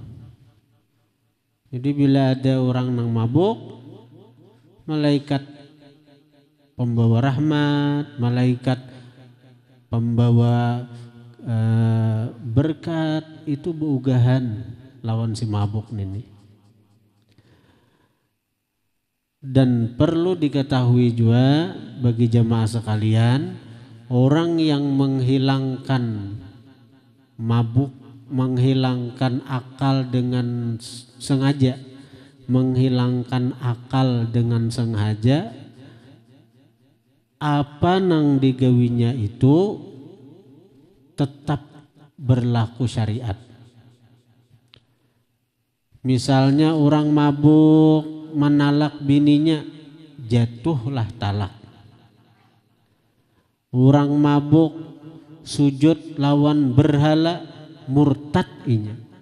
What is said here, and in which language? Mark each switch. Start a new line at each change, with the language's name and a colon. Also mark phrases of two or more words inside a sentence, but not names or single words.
Banjar: Jadi bila ada orang nang mabuk, malaikat pembawa rahmat, malaikat pembawa berkat itu beugahan lawan si mabuk ini.
Indonesian: Dan perlu diketahui juga bagi jamaah sekalian, orang yang menghilangkan mabuk, menghilangkan akal dengan sengaja, menghilangkan akal dengan sengaja, apa nang digawinya itu tetap berlaku syariat. Misalnya orang mabuk menalak bininya, jatuhlah talak.
Banjar: Orang mabuk sujud lawan berhala, murtad inya.